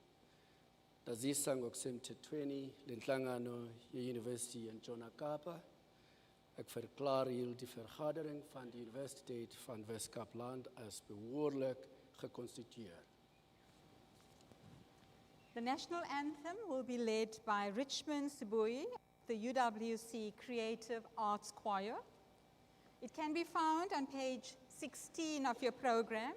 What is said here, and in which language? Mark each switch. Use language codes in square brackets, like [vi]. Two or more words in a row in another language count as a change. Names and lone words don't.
[xh] Ndazisa ngokusemthethweni lenhlangano ye-University yentshona Kapa [af] ek hierdie vergadering van die Universiteit van Wes-Kaapland as behoorlik geconstitueer. [en] The national anthem will be led by Richmond Sibuyi. the UWC Creative Arts Choir. It can be found on page 16 of your program.